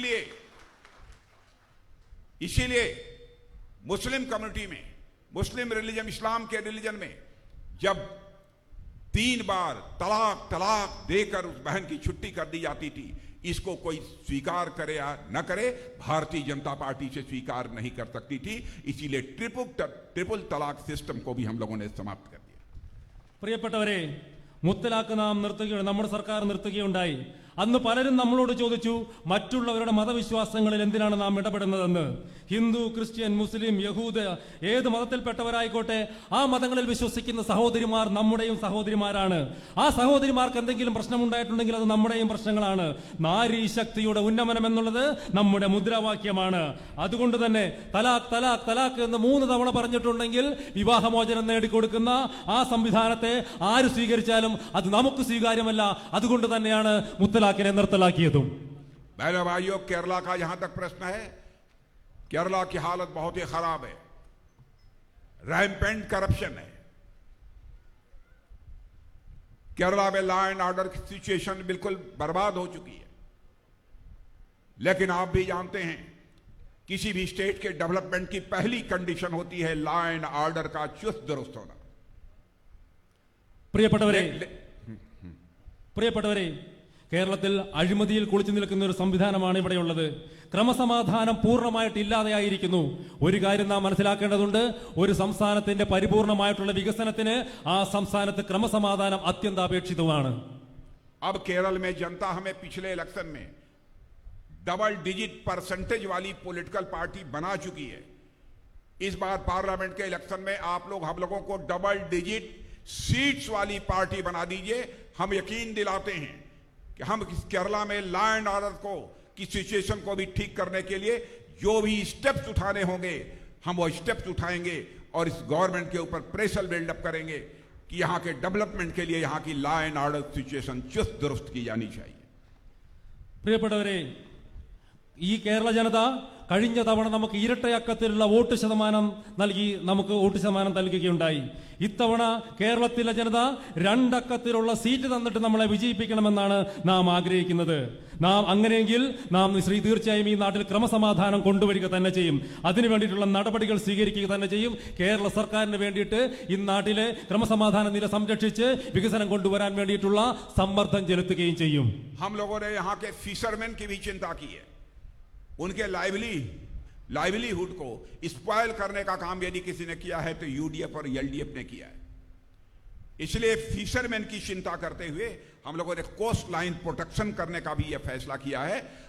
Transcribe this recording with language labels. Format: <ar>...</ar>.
<hi>इसीलिए Muslim community में, मुस्लिम religion, इस्लाम के रिलीजन में जब 3 बार तलाक देकर उस बहन की छुट्टी कर दी जाती थी, इसको कोई स्वीकार करे या न करे, भारतीय जनता पार्टी से स्वीकार नहीं कर सकती थी। इसीलिए ट्रिपल तलाक सिस्टम को भी हम लोगों ने समाप्त कर दिया।</hi> <ml>പ്രിയപ്പെട്ടവരെ, മുത്തലാഖ് നാം നിർത്തുകയാണ്, നമ്മുടെ സർക്കാർ നിർത്തുകയുണ്ടായി. അന്ന് പലരും നമ്മളോട് ചോദിച്ചു, മറ്റുള്ളവരുടെ മതവിശ്വാസങ്ങളിൽ എന്തിനാണ് നാം ഇടപെടുന്നതെന്ന്. ഹിന്ദു, ക്രിസ്ത്യൻ, മുസ്ലിം, യഹൂദ, ഏത് മതത്തിൽപ്പെട്ടവരായിക്കോട്ടെ, ആ മതങ്ങളിൽ വിശ്വസിക്കുന്ന സഹോദരിമാർ നമ്മുടെയും സഹോദരിമാരാണ്. ആ സഹോദരിമാർക്ക് എന്തെങ്കിലും പ്രശ്നമുണ്ടായിട്ടുണ്ടെങ്കിൽ അത് നമ്മുടെയും പ്രശ്നങ്ങളാണ്. നാരീ ശക്തിയുടെ ഉന്നമനം എന്നുള്ളത് നമ്മുടെ മുദ്രാവാക്യമാണ്. അതുകൊണ്ട് തന്നെ തലാഖ് തലാഖ് തലാഖ് എന്ന് 3 തവണ പറഞ്ഞിട്ടുണ്ടെങ്കിൽ വിവാഹമോചനം നേടിക്കൊടുക്കുന്ന ആ സംവിധാനത്തെ ആര് സ്വീകരിച്ചാലും അത് നമുക്ക് സ്വീകാര്യമല്ല. അതുകൊണ്ട് തന്നെയാണ് മുത്തലാഖിനെ നിർത്തലാക്കിയതും.</ml> <hi>बहनों भाइयों, केरला का यहां तक प्रश्न है, केरला की हालत बहुत ही खराब है। रैम्पेंट करप्शन है केरला में। लॉ एंड ऑर्डर की सिचुएशन बिल्कुल बर्बाद हो चुकी है। लेकिन आप भी जानते हैं, किसी भी स्टेट के डेवलपमेंट की पहली कंडीशन होती है लॉ एंड ऑर्डर का चुस्त दुरुस्त होना।</hi> <ml>പ്രിയപ്പെട്ടവരെ, കേരളത്തിൽ അഴിമതിയിൽ കുളിച്ചു നിൽക്കുന്ന ഒരു സംവിധാനമാണ് ഇവിടെയുള്ളത്. ക്രമസമാധാനം പൂർണ്ണമായിട്ട് ഇല്ലാതെയായിരിക്കുന്നു. ഒരു കാര്യം നാം മനസ്സിലാക്കേണ്ടതുണ്ട്, ഒരു സംസ്ഥാനത്തിന്റെ പരിപൂർണമായിട്ടുള്ള വികസനത്തിന് ആ സംസ്ഥാനത്ത് ക്രമസമാധാനം അത്യന്താപേക്ഷിതമാണ്.</ml> <hi>अब केरल में जनता हमें पिछले इलेक्शन में डबल डिजिट परसेंटेज वाली पॉलिटिकल पार्टी बना चुकी है। इस बार पार्लियामेंट के इलेक्शन में आप लोग हम लोगों को डबल डिजिट सीट्स वाली पार्टी बना दीजिए। हम यकीन दिलाते हैं कि हम केरला में लॉ एंड ऑर्डर को की सिचुएशन को भी ठीक करने के लिए जो भी स्टेप्स उठाने होंगे हम वो स्टेप्स उठाएंगे और इस गवर्नमेंट के ऊपर प्रेशर बिल्डअप करेंगे कि यहां के डेवलपमेंट के लिए यहां की लॉ एंड ऑर्डर सिचुएशन चुस्त दुरुस्त की जानी चाहिए।</hi> <ml>പ്രിയപ്പെട്ടവരെ, ഈ കേരള ജനത കഴിഞ്ഞ തവണ നമുക്ക് ഇരട്ടയക്കത്തിലുള്ള വോട്ട് ശതമാനം നൽകുകയുണ്ടായി. ഇത്തവണ കേരളത്തിലെ ജനത 2 അക്കത്തിലുള്ള സീറ്റ് തന്നിട്ട് നമ്മളെ വിജയിപ്പിക്കണമെന്നാണ് നാം ആഗ്രഹിക്കുന്നത്. നാം അങ്ങനെയെങ്കിൽ നാം തീർച്ചയായും ഈ നാട്ടിൽ ക്രമസമാധാനം കൊണ്ടുവരിക തന്നെ ചെയ്യും. അതിനു വേണ്ടിയിട്ടുള്ള നടപടികൾ സ്വീകരിക്കുക തന്നെ ചെയ്യും. കേരള സർക്കാരിന് വേണ്ടിയിട്ട് ഈ നാട്ടിലെ ക്രമസമാധാന നില സംരക്ഷിച്ച് വികസനം കൊണ്ടുവരാൻ വേണ്ടിയിട്ടുള്ള സമ്മർദ്ദം ചെലുത്തുകയും ചെയ്യും.</ml> <hi>हम लोगों ने यहाँ के फिशरमैन की भी चिंता की है। उनके लाइवलीहुड को स्पॉइल करने का काम यदि किसी ने किया है तो यूडीएफ और एलडीएफ ने किया है। इसलिए फिशरमैन की चिंता करते हुए हम लोगों ने कोस्ट लाइन प्रोटेक्शन करने का भी यह फैसला किया है।</hi>